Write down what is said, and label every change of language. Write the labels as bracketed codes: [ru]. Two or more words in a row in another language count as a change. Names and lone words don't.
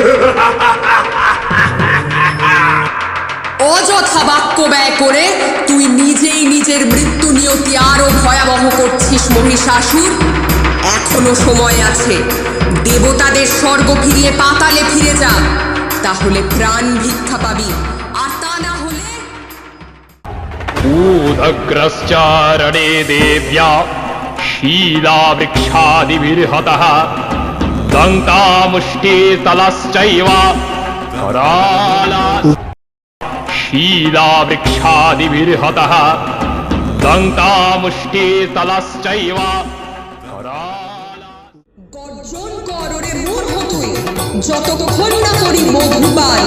[bn] অযথা বাক্য ব্যয় করে তুই নিজেই নিজের মৃত্যু নিয়তি আরো ভয়াবহ করছিস মহিষাসুর। এখনো সময় আছে, দেবতাদের স্বর্গ ফিরিয়ে পাতালে ফিরে যা, তাহলে প্রাণ ভিক্ষা পাবি, আর তা না হলে [sa] ऊदग्रश्चारणे देव्या शीलावृक्षादिभिर्हतः दन्तामुष्टितलश्चैव कराला शीलावृक्षादिभिर्हतः दन्तामुष्टितलश्चैव कराला। [bn] গর্জন কর ওরে মূর্খ তুই, যতক্ষণ না করি মধুপান।